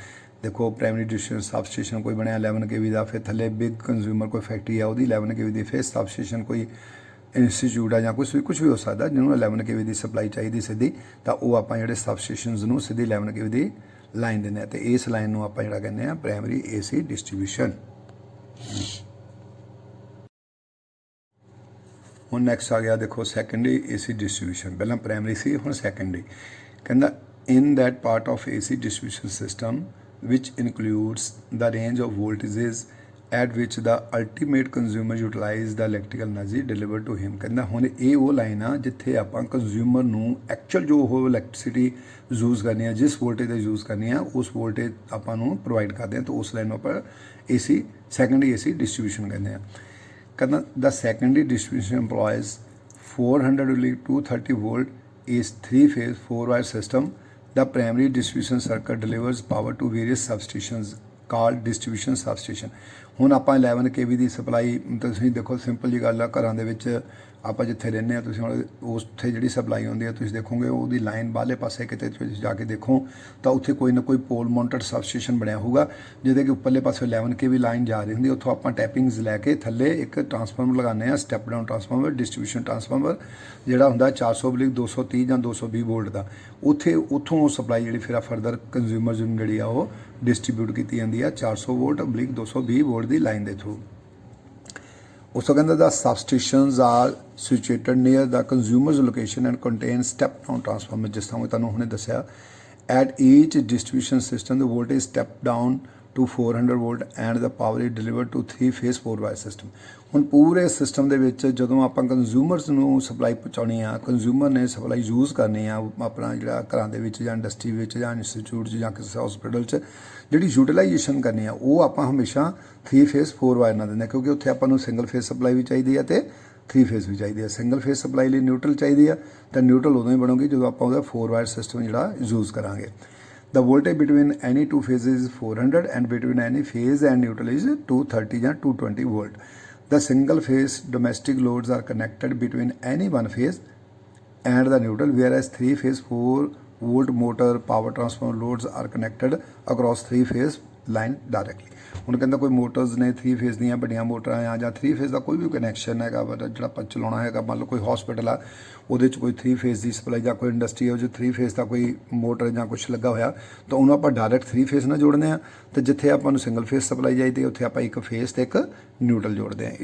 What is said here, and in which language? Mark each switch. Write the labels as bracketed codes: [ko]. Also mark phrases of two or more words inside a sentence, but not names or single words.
[pa] ਦੇਖੋ [en] primary distribution substation [pa] ਕੋਈ ਬਣਿਆ 11 kV ਦਾ, ਫਿਰ ਥੱਲੇ [en] big consumer [pa] ਕੋਈ ਫੈਕਟਰੀ ਆ ਉਹਦੀ 11 kV ਦੀ, ਫਿਰ ਸਬਸਟੇਸ਼ਨ ਕੋਈ ਇੰਸਟੀਚਿਊਟ ਆ ਜਾਂ ਕੁਛ ਵੀ ਹੋ ਸਕਦਾ ਜਿਹਨੂੰ 11 kV ਦੀ ਸਪਲਾਈ ਚਾਹੀਦੀ ਸਿੱਧੀ, ਤਾਂ ਉਹ ਆਪਾਂ ਜਿਹੜੇ ਸਬਸਟੇਸ਼ਨਸ ਨੂੰ ਸਿੱਧੀ 11 kV ਦੀ ਲਾਈਨ ਦਿੰਦੇ ਹਾਂ ਅਤੇ ਇਸ ਲਾਈਨ ਨੂੰ ਆਪਾਂ ਜਿਹੜਾ ਕਹਿੰਦੇ ਹਾਂ [en] primary AC distribution. [pa] ਹੁਣ ਨੈਕਸਟ ਆ ਗਿਆ ਦੇਖੋ [en] secondary AC distribution. [pa] ਪਹਿਲਾਂ ਪ੍ਰਾਇਮਰੀ ਸੀ, ਹੁਣ ਸੈਕੰਡਰੀ। [en] ਕਹਿੰਦਾ in that part of AC distribution system which includes the range of voltages at which the ultimate consumer utilize the electrical energy delivered to him। [pa] ਕਹਿੰਦਾ ਹੁਣ ਇਹ ਉਹ ਲਾਈਨ ਆ ਜਿੱਥੇ ਆਪਾਂ ਕੰਜ਼ਿਊਮਰ ਨੂੰ ਐਕਚੁਅਲ ਜੋ ਉਹ [en] electricity use [pa] ਕਰਨੀ ਆ, ਜਿਸ ਵੋਲਟੇਜ ਦਾ ਯੂਜ਼ ਕਰਨੀ ਆ, ਉਸ ਵੋਲਟੇਜ ਆਪਾਂ ਨੂੰ ਪ੍ਰੋਵਾਈਡ ਕਰਦੇ ਆ, ਤਾਂ ਉਸ ਲਾਈਨ ਨੂੰ ਆਪਾਂ [en] AC secondary AC distribution [pa] ਕਹਿੰਦੇ ਆ। [en] ਕਹਿੰਦਾ the secondary distribution employs 400 230 volt is 3-phase 4-wire system। The primary distribution circuit delivers power to various substations called distribution substation। [pa] ਹੁਣ ਆਪਾਂ 11 kV ਦੀ ਸਪਲਾਈ ਤੁਸੀਂ ਦੇਖੋ, ਸਿੰਪਲ ਜੀ ਗੱਲ ਆ, ਘਰਾਂ ਦੇ ਵਿੱਚ ਆਪਾਂ ਜਿੱਥੇ ਰਹਿੰਦੇ ਆ, ਤੁਸੀਂ ਹੁਣ ਉੱਥੇ ਜਿਹੜੀ ਸਪਲਾਈ ਆਉਂਦੀ ਆ, ਤੁਸੀਂ ਦੇਖੋਗੇ ਉਹਦੀ ਲਾਈਨ ਬਾਹਰਲੇ ਪਾਸੇ ਕਿਤੇ ਤੁਸੀਂ ਜਾ ਕੇ ਦੇਖੋ ਤਾਂ ਉੱਥੇ ਕੋਈ ਨਾ ਕੋਈ [en] pole mounted substation [pa] ਬਣਿਆ ਹੋਊਗਾ, ਜਿਹਦੇ ਕਿ ਉੱਪਰਲੇ ਪਾਸੇ 11 kV ਲਾਈਨ ਜਾ ਰਹੀ ਹੁੰਦੀ। ਉੱਥੋਂ ਆਪਾਂ ਟੈਪਿੰਗਸ ਲੈ ਕੇ ਥੱਲੇ ਇੱਕ ਟਰਾਂਸਫਾਰਮਰ ਲਗਾਉਂਦੇ ਆ, [en] step down transformer, distribution transformer, [pa] ਜਿਹੜਾ ਹੁੰਦਾ 400/230 ਜਾਂ 220 ਵੋਲਟ ਦਾ। ਉੱਥੋਂ ਸਪਲਾਈ ਜਿਹੜੀ ਫਿਰ [en] further consumers [pa] ਨੂੰ ਜਿਹੜੀ ਆ ਉਹ ਡਿਸਟ੍ਰੀਬਿਊਟ ਕੀਤੀ ਜਾਂਦੀ ਆ 400 ਵੋਲਟ/220 ਵੋਲਟ ਦੀ ਲਾਈਨ ਦੇ ਥਰੂ। ਉਸ ਤੋਂ ਕਹਿੰਦਾ [en] the substations are situated near the consumer's location and contain step down transformer। [pa] ਜਿਸ ਤਰ੍ਹਾਂ ਮੈਂ ਤੁਹਾਨੂੰ ਹੁਣੇ ਦੱਸਿਆ, [en] at each distribution system the voltage step down to 400 volt and the power is delivered to 3-phase 4-wire system। [pa] ਹੁਣ ਪੂਰੇ ਸਿਸਟਮ ਦੇ ਵਿੱਚ ਜਦੋਂ ਆਪਾਂ ਕੰਜ਼ਿਊਮਰਸ ਨੂੰ ਸਪਲਾਈ ਪਹੁੰਚਾਉਣੀ ਆ, ਕੰਜ਼ਿਊਮਰ ਨੇ ਸਪਲਾਈ ਯੂਜ਼ ਕਰਨੀ ਆ ਆਪਣਾ ਜਿਹੜਾ ਘਰਾਂ ਦੇ ਵਿੱਚ ਜਾਂ ਇੰਡਸਟਰੀ ਵਿੱਚ ਜਾਂ ਇੰਸਟੀਚਿਊਟ 'ਚ ਜਾਂ ਕਿਸੇ ਹਸਪੀਟਲ 'ਚ ਜਿਹੜੀ ਯੂਟੀਲਾਈਜੇਸ਼ਨ ਕਰਨੀ ਆ, ਉਹ ਆਪਾਂ ਹਮੇਸ਼ਾ [en] 3-phase 4-wire [pa] ਨਾਲ ਦਿੰਦੇ, ਕਿਉਂਕਿ ਉੱਥੇ ਆਪਾਂ ਨੂੰ [en] single phase supply [pa] ਵੀ ਚਾਹੀਦੀ ਆ ਅਤੇ 3-phase ਵੀ ਚਾਹੀਦੀ ਆ। [en] single phase supply [pa] ਲਈ ਨਿਊਟਰਲ ਚਾਹੀਦੀ ਆ, ਤਾਂ ਨਿਊਟਰਲ ਉਦੋਂ ਹੀ ਬਣੂਗੀ ਜਦੋਂ ਆਪਾਂ ਉਹਦਾ [en] 4-wire system [pa] ਜਿਹੜਾ ਯੂਜ਼ ਕਰਾਂਗੇ। [en] The voltage between any two phases is 400 and between any phase and neutral is 230 ਜਾਂ 220 volt। The single phase domestic loads are connected between any one phase and the neutral, whereas 3-phase 4-volt motor power transformer loads are connected across 3-phase line directly। [pa] ਹੁਣ ਕਹਿੰਦਾ ਕੋਈ ਮੋਟਰਸ ਨੇ 3-phase ਦੀਆਂ ਵੱਡੀਆਂ ਮੋਟਰਾਂ ਆ ਜਾਂ 3-phase ਦਾ ਕੋਈ ਵੀ ਕਨੈਕਸ਼ਨ ਹੈਗਾ ਜਿਹੜਾ ਆਪਾਂ ਚਲਾਉਣਾ ਹੈਗਾ, ਮੰਨ ਲਓ ਕੋਈ ਹਸਪੀਟਲ ਆ, ਉਹਦੇ 'ਚ ਕੋਈ 3-phase ਦੀ ਸਪਲਾਈ ਜਾਂ ਕੋਈ ਇੰਡਸਟਰੀ ਆ, ਉਹ 'ਚ 3-phase ਦਾ ਕੋਈ ਮੋਟਰ ਜਾਂ ਕੁਛ ਲੱਗਾ ਹੋਇਆ, ਤਾਂ ਉਹਨੂੰ ਆਪਾਂ [en] direct 3-phase [pa] ਨਾਲ ਜੋੜਦੇ ਆ, ਅਤੇ ਜਿੱਥੇ ਆਪਾਂ ਨੂੰ [en] single phase supply [pa] ਚਾਹੀਦੀ ਉੱਥੇ ਆਪਾਂ ਇੱਕ ਫੇਸ ਅਤੇ ਇੱਕ ਨਿਊਟਰਲ ਜੋੜਦੇ ਆ।